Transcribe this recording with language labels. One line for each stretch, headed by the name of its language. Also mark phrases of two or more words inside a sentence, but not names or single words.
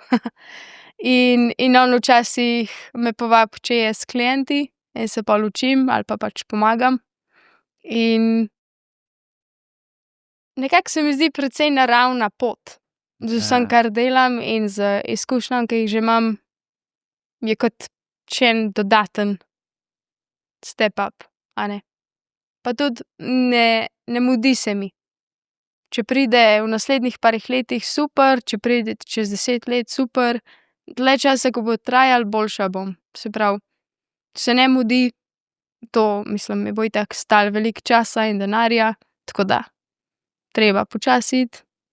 Slovenian: In on včasih me povabi, če je s klienti, in se pol učim ali pa pač pomagam. In nekako se mi zdi precej naravna pot. Z vsem, kar delam in z izkušnjami, ki jih že imam, je kot še en dodaten
English: step up,
Slovenian: a ne. Pa tudi ne mudi se mi. Če pride v naslednjih parih letih, super, če pride čez 10 let, super. Dlje časa, ko bo trajalo, boljša bom. Se pravi, se ne mudi, to, mislim, mi bo itak stalo veliko časa in denarja, tako da treba počasi iti.